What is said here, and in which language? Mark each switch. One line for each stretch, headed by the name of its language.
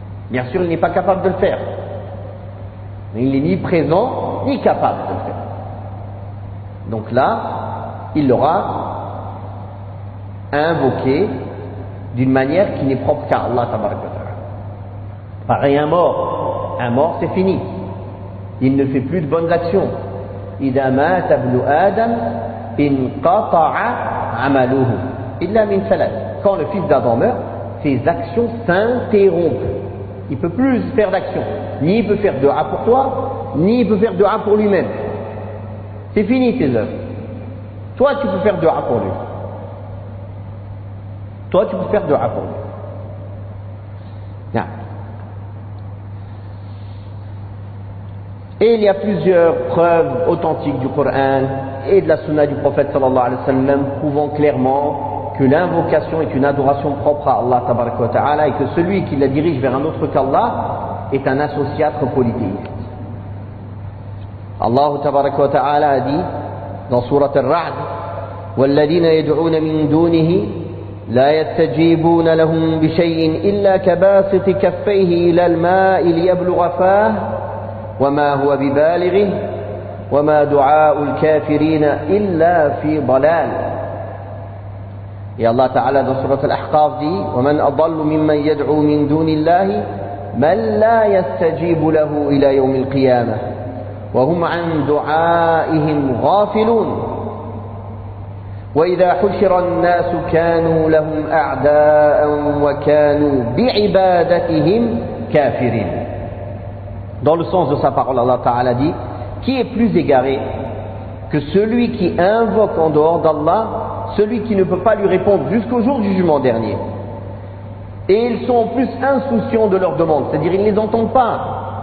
French: Bien sûr, il n'est pas capable de le faire. Mais il n'est ni présent, ni capable de le faire. Donc là, il l'aura invoqué d'une manière qui n'est propre qu'à Allah tabaraka wa ta'ala. Pareil, un mort c'est fini. Il ne fait plus de bonnes actions.
Arabic: إذا مات ابن آدم انقطع عمله إلا من ثلاث.
French: Quand le fils d'Adam meurt, ses actions s'interrompent. Il ne peut plus faire d'action. Ni il peut faire dua pour toi, ni il peut faire dua pour lui-même. C'est fini tes œuvres. Toi tu peux faire dua pour lui. Toi tu peux faire dua pour lui. Non. Et il y a plusieurs preuves authentiques du Coran et de la Sunna du prophète sallallahu alayhi wa sallam prouvant clairement que l'invocation est une adoration propre à Allah tabaraka wa ta'ala et que celui qui la dirige vers un autre qu'Allah est un associatre polythéiste. Allah tabaraka wa ta'ala a dit dans sourate Ar-Ra'd
Arabic: وَالَّذِينَ يَدْعُونَ مِن دُونِهِ لَا يَسْتَجِيبُونَ لَهُم بِشَيْءٍ إِلَّا كَبَاسِطِ كَفَّيْهِ إِلَى الْمَاءِ لِيَبْلُغَ فَاهُ وما هو ببالغه وما دعاء الكافرين إلا في ضلال.
French: Et Allah Ta'ala dans Surat Al-Ahqaf dit
Arabic: ومن أضل ممن يدعو من دون الله من لا يستجيب له إلى يوم القيامة وهم عن دعائهم غافلون وإذا حشر الناس كانوا لهم أعداء وكانوا بعبادتهم كافرين.
French: Dans le sens de sa parole, Allah Ta'ala dit qui est plus égaré que celui qui invoque en dehors d'Allah, celui qui ne peut pas lui répondre jusqu'au jour du jugement dernier. Et ils sont en plus insouciants de leurs demandes, c'est-à-dire ils ne les entendent pas.